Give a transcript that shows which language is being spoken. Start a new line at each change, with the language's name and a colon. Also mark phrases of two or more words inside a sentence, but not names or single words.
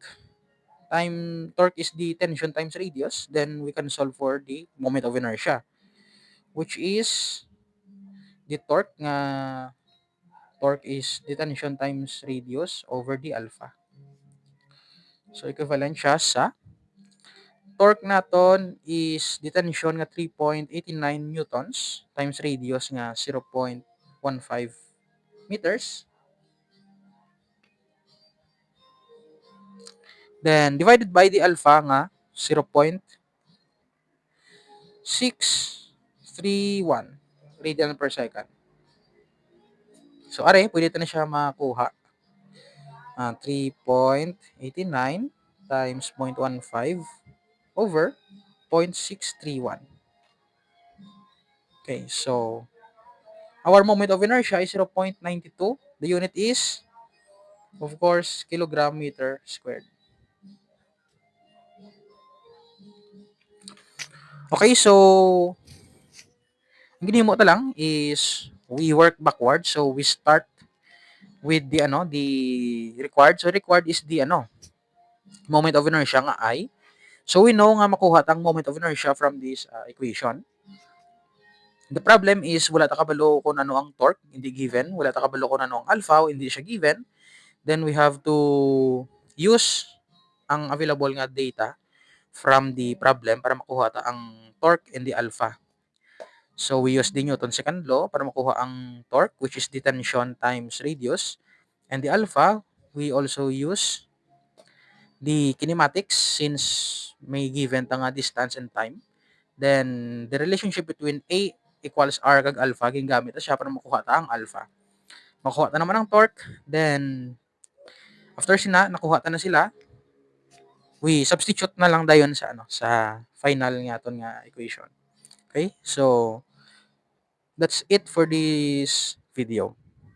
English: Torque is the tension times radius. Then we can solve for the moment of inertia, which is the torque is the tension times radius over the alpha. So equivalent
Hiligaynon: siya sa
English: torque naton is the tension nga 3.89 newtons times radius nga 0.15 meters. Then divided by the alpha nga 0.631 radian per second. So are,
Hiligaynon: pwede ito na siya makuha. 3.89 times 0.15 over 0.631.
English: Okay, so our moment of inertia is 0.92. The unit is, of course, kilogram meter squared. Okay, so
Hiligaynon: ang ginimo ta lang
English: is we work backward. So we start with the required. So required is the moment of inertia nga I. So we know
Hiligaynon: nga makuha tang
English: moment of inertia from this equation. The problem is
Hiligaynon: wala ta kabalo kung ano ang torque, hindi given. Wala ta kabalo kung ano ang alpha, hindi siya given.
English: Then we have to use ang available nga data from the problem
Hiligaynon: para makuha ta ang
English: torque and the alpha. So we use the Newton's second law
Hiligaynon: para makuha ang
English: torque, which is the tension times radius. And the alpha, we also use the kinematics since may given
Hiligaynon: ta nga
English: distance and time. Then the relationship between A equals R kag alpha
Hiligaynon: gingamit ta siya para makuha ta ang
English: alpha.
Hiligaynon: Makuha ta naman ang torque,
English: then after
Hiligaynon: nakuha ta na sila,
English: we substitute na lang
Hiligaynon: dayon sa sa
English: final
Hiligaynon: nga aton nga
English: equation. Okay? So that's it for this video.